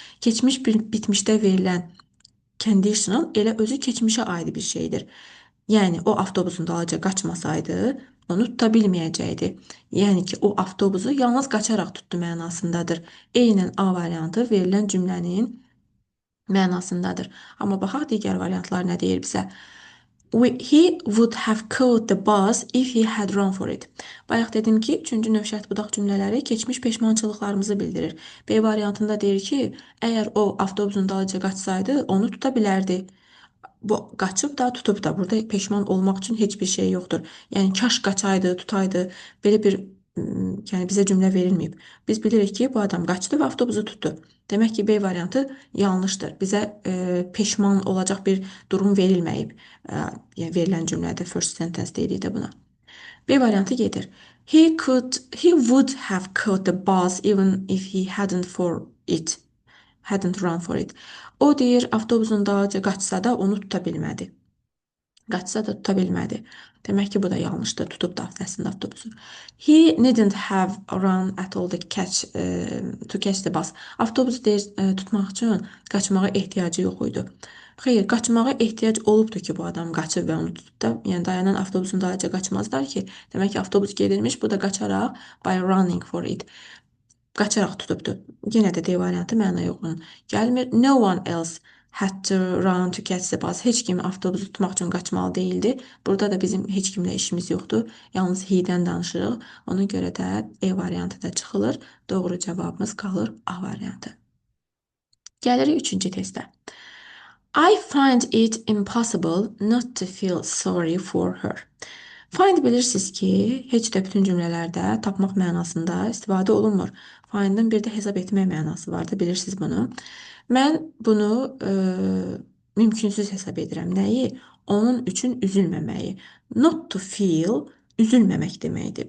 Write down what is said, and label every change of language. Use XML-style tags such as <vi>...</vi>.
<az>Keçmiş bitmişdə verilən conditional elə özü keçmişə aid bir şeydir. Yəni o avtobusun dalınca qaçmasaydı, onu tuta bilməyəcəkdi. Yəni ki, o avtobusu yalnız qaçaraq tutdu mənasındadır. Eynən A variantı verilən cümlənin mənasındadır. Amma baxaq digər variantlar nə deyir bizə?</az> <en>He would have caught the bus if he had run for it.</en> <az>Bayaq dedim ki, üçüncü növ şərt budaq cümlələri keçmiş peşmançılıqlarımızı bildirir. B variantında deyir ki, əgər o avtobusun dalınca qaçsaydı, onu tuta bilərdi. Bu qaçıb da, tutub da. Burada peşman olmaq üçün heç bir şey yoxdur. Yəni kaş qaçaydı, tutaydı. Belə bir yəni bizə cümlə verilməyib. Biz bilirik ki, bu adam qaçdı və avtobusu tutdu. Demək ki, B variantı yanlışdır. Bizə peşman olacaq bir durum verilməyib. Yəni verilən cümlədə</az> <en>first sentence</en> <az>deyirik də buna. B variantı gedir.</az> <en>He would have caught the bus even if he hadn't run for it.</en> <az>O deyir, avtobusun dalınca qaçsa da onu tuta bilmədi. Qaçsa da tuta bilmədi. Demək ki, bu da yanlışdır. Tutub da əslində avtobusu.</az> <en>He needn't have run at all to catch the bus.</en> <az>Avtobusu deyir, tutmaq üçün qaçmağa ehtiyacı yox idi. Xeyr, qaçmağa ehtiyac olubdur ki, bu adam qaçıb və onu tutub da, yəni dayanan avtobusun dalınca qaçmazlar ki. Demək ki, avtobus gedirmiş, bu da qaçaraq</az> <en>by running for it.</en> <az>Qaçaraq tutubdu. Yenə də D variantı mənaya uyğun gəlmir.</az> <en>No one else had to run to catch the bus.</en> <az>Heç kim avtobusu tutmaq üçün qaçmalı değildi. Burada da bizim heç kimlə işimiz yoxdur. Yalnız he-dən danışırıq. Ona görə də E variantı da çıxılır. Doğru cavabımız qalır A variantı. Gəlirik üçüncü testə.</az> <en>I find it impossible not to feel sorry for her.</en> <az>Find bilirsiniz ki, heç də bütün cümlələrdə tapmaq mənasında istifadə olunmur. Find'in bir də hesab etmək mənası var da, bilirsiniz bunu. Mən bunu mümkünsüz hesab edirəm. Nəyi? Onun üçün üzülməməyi. Not to feel üzülməmək deməkdir.</az>